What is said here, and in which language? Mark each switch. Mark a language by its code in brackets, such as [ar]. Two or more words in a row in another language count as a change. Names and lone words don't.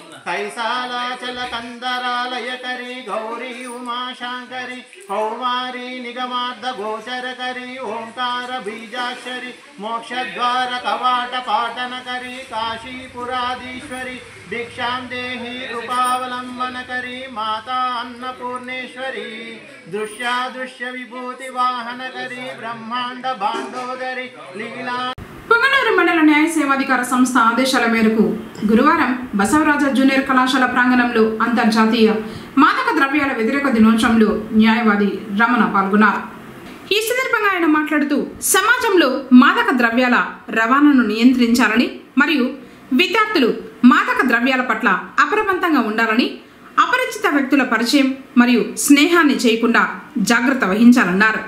[sa] कैसालाचलकन्दरालयकरी गौरी उमाशाङ्करी कौमारी निगमार्धघोषरकरी ओंकार बीजाक्षरी मोक्षद्वार कवाटपाटनकरी काशीपुराधीश्वरी भिक्षां देहि कृपावलम्बनकरी माता अन्नपूर्णेश्वरी दृश्यादृश्य विभूति वाहनकरी ब्रह्मांड भांडोदरी लीला [te] పొంగనూరు మండల న్యాయ సేవాధికార సంస్థ ఆదేశాల మేరకు గురువారం బసవరాజ జూనియర్ కళాశాల ప్రాంగణంలో అంతర్జాతీయ మాదక ద్రవ్యాల వ్యతిరేక దినోత్సవంలో న్యాయవాది రమణ పాల్గొన్నారు. ఈ సందర్భంగా ఆయన మాట్లాడుతూ సమాజంలో మాదక ద్రవ్యాల రవాణాను నియంత్రించాలని మరియు విద్యార్థులు మాదక ద్రవ్యాల పట్ల అప్రమత్తంగా ఉండాలని, అపరిచిత వ్యక్తుల పరిచయం మరియు స్నేహాన్ని చేయకుండా జాగ్రత్త వహించాలన్నారు.